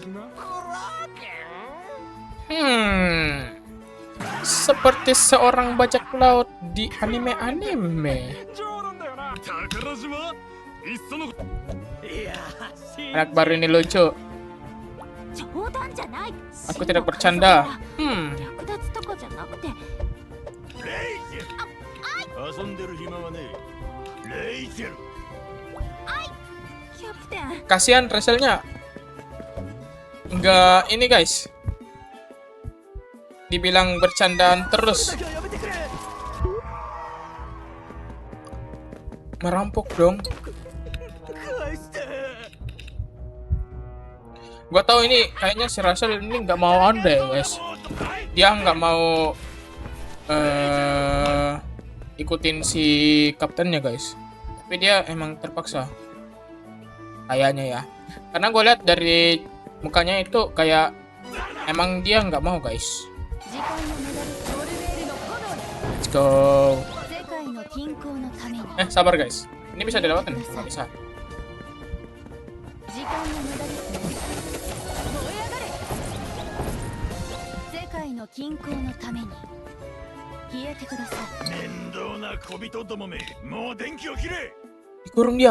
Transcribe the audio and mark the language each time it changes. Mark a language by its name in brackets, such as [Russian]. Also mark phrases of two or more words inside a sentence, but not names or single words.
[Indonesian] Seperti seorang bajak laut di anime-anime. Anak baru ini lucu. Aku tidak bercanda. [Japanese] 略奪とかじゃなくて。レイチェル、遊んでる暇はねえ。レイチェル、キャプテン。 [Indonesian] Kasihan Raselnya. Enggak ini guys. Dibilang bercandaan terus. Merampok dong. Gua tahu ini kayaknya si Russell ini nggak mau anda ya guys. Dia nggak mau ikutin si kaptennya guys. Tapi dia emang terpaksa. Kayaknya ya. Karena gue lihat dari mukanya itu kayak emang dia nggak mau guys. [English] Let's go. [Indonesian] Sabar guys. Ini bisa dilewatin? Nggak bisa. Dikurung dia.